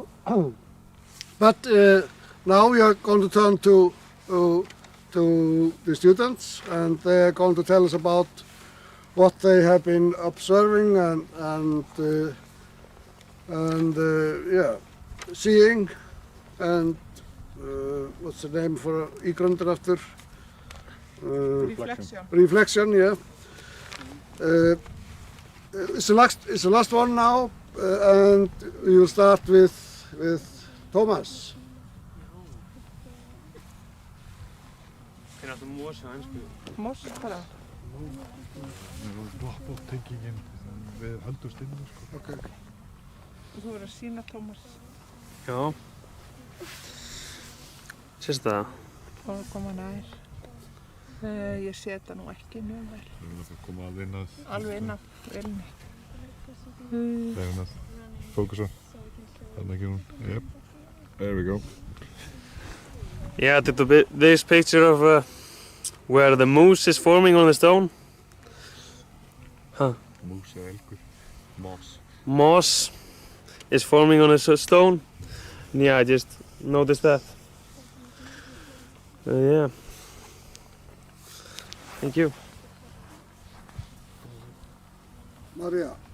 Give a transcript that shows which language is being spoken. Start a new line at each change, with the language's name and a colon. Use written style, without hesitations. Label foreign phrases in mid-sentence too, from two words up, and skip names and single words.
English: But now we are going to turn to the students, and they are going to tell us about what they have been observing and yeah, seeing, and what's the name for ígrundur after? Reflection. Reflection, yeah. It's the last one now, and we will start with Thomas.
Icelandic: Er þetta mosi á ensku? Moss bara. Drop-off-tengingin, við höldumst inn, sko. Okay. Þú verður að sýna Tómas. Já. Sést það? Og koma nær. Ég sé þetta nú ekki mjög vel. Við erum að koma að inn að... Alveg inn að velni. Legum að fókusa. Þannig ekki hún.
English: Yep. There we go. Yeah, I did this picture of where the moose is forming on the stone. Huh.
Icelandic: Mús eða elgur.
English: Moss. Moss is forming on a stone. And yeah, I just noticed that. Yeah. Thank you. Maria.